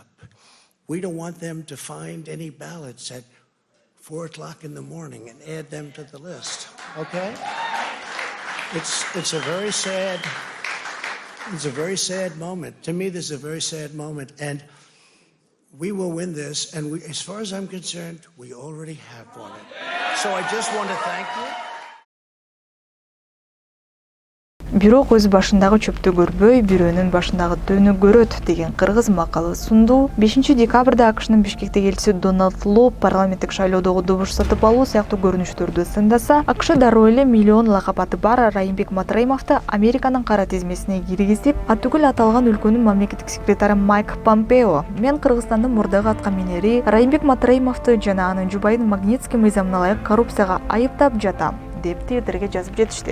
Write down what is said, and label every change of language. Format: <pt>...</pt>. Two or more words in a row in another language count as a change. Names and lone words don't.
<en>We don't want them to find any ballots at 4 o'clock in the morning and add them to the list, okay? It's a very sad moment. To me, this is a very sad moment, and we will win this, and as far as I'm concerned, we already have won it. So I just want to thank you.</en> <ky>Бирок өз башындагы чөптү көрбөй, бирөөнүн башындагы дөөнү көрөт деген кыргыз макалы сунду. 5-декабрда АКШнын Бишкектеги элчиси Дональд Ло парламенттик шайлоодогу добуш сатып алуу сыяктуу көрүнүштөрдү сындаса, АКШ дароо эле миллион лакап аты бар Райымбек Матраимовду Американын кара тизмесине киргизип, атүгүл аталган өлкөнүн мамлекеттик секретары Майк Помпео мен Кыргызстандын мурдагы аткаминери Райымбек Матраимовду жана анын жубайын Магнитский мыйзамына ылайык коррупцияга айыптап жатам деп Твиттерге жазып жетишти.</ky>